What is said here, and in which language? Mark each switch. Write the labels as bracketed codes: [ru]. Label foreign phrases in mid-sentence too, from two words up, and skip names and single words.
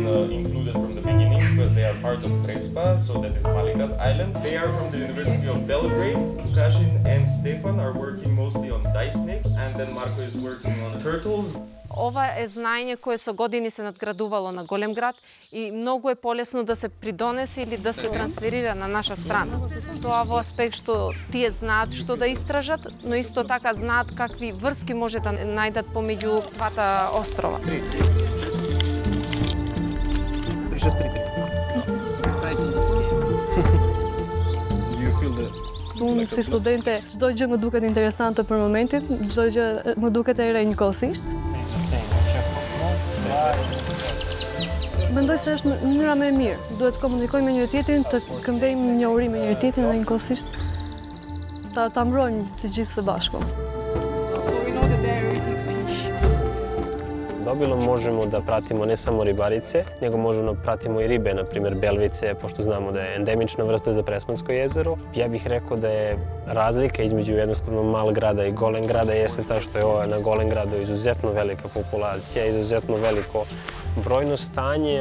[en] included from the beginning because they are part of Prespa, so that is Malikat Island. They are from the University of Belgrade. Lukasin and Stefan are working mostly on dye snake, and then Marko is working on turtles. [mk] Ова е знаење кое со години се надградувало на Голем град и многу е полесно да се придонесе или да се трансферира на наша страна. Тоа во аспект што тие знаат што да истражат, но исто така знаат какви врски може да најдат помеѓу двата острова. [sq] Unë si studente, çdo gjë më duket interesante për momentin, çdo gjë më duket e re njëkohësisht. Mendoj se është mënyra më e mirë. Duhet të komunikojmë me njëri tjetrin, të këmbejmë njohuri me njëri tjetrin dhe njëkohësisht ta mbrojmë të gjithë së bashku. [sr] Dobilo možemo da pratimo ne samo ribarice, nego možemo da pratimo i ribe, na primjer belvice, pošto znamo da je endemična vrsta za Prespansko jezero. Ja bih rekao da je razlika između jednostavno Malog grada i Golem grada jeste ta što je na Golem gradu izuzetno velika populacija, izuzetno veliko brojno stanje.